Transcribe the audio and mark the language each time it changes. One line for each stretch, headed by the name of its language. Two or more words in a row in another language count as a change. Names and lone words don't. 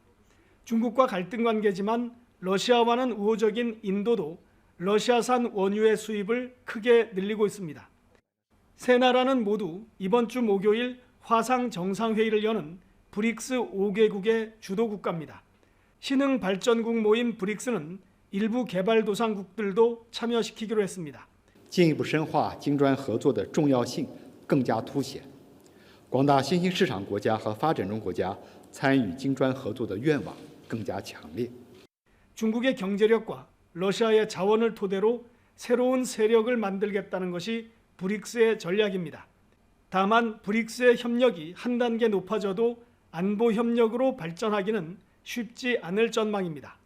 Korean: 중국과 갈등 관계지만 러시아와는 우호적인 인도도 러시아산 원유의 수입을 크게 늘리고 있습니다. 세 나라는 모두 이번 주 목요일 화상 정상회의를 여는 브릭스 5개국의 주도 국가입니다. 신흥발전국 모임 브릭스는 일부 개발도상국들도 참여시키기로 했습니다.
Chinese: 进一步深化金砖合作的重要性更加凸显，广大新兴市场国家和发展中国家参与金砖合作的愿望更加强烈。
Korean: 중국의 경제력과 러시아의 자원을 토대로 새로운 세력을 만들겠다는 것이 브릭스의 전략입니다. 다만 브릭스의 협력이 한 단계 높아져도 안보 협력으로 발전하기는 쉽지 않을 전망입니다.